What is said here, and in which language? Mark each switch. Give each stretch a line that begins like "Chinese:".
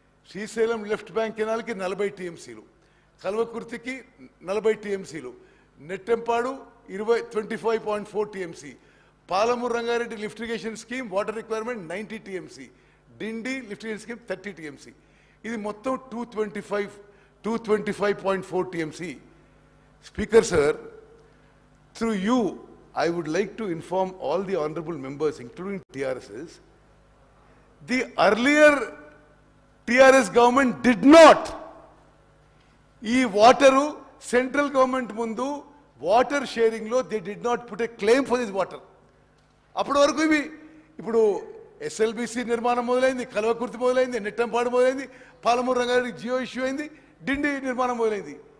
Telugu: Srisailam left bank కెనాల్కి 40 టీఎంసీలు, కల్వకుర్తికి 40 టీఎంసీలు, Nettempadu 25.4 TMC, Palamuru Rangareddy lift irrigation scheme water requirement 90 TMC, డిండి lift irrigation scheme 30 TMC. ఇది మొత్తం 225.4 TMC.
English: Speaker sir, through you, I would like to inform all the honorable members, including TRSs, the earlier TRS government did not.
Telugu: ఈ water central government ముందు water షేరింగ్లో
English: They did not put a claim for this water.
Telugu: అప్పటి వరకు ఇప్పుడు SLBC నిర్మాణం మొదలైంది, కల్వకుర్తి మొదలైంది, నెట్టంపాడు మొదలైంది, Palamuru Rangareddy Jio issue అయింది, డిండి నిర్మాణం మొదలైంది.